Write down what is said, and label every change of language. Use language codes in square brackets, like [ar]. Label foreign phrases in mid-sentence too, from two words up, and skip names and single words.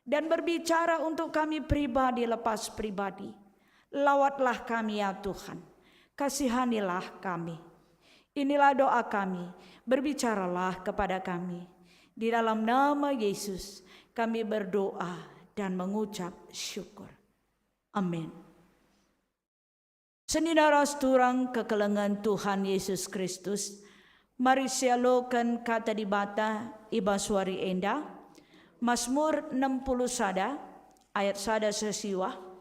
[id] dan berbicara untuk kami pribadi lepas pribadi. Lawatlah kami ya Tuhan, kasihanilah kami. Inilah doa kami, berbicaralah kepada kami. Di dalam nama Yesus kami berdoa dan mengucap syukur. Amin. [btx] Senidara turang kekelengan Tuhan Yesus Kristus, mari sialokan kata dibata iba suari enda, Mazmur 60 sada, ayat sada sesiwa.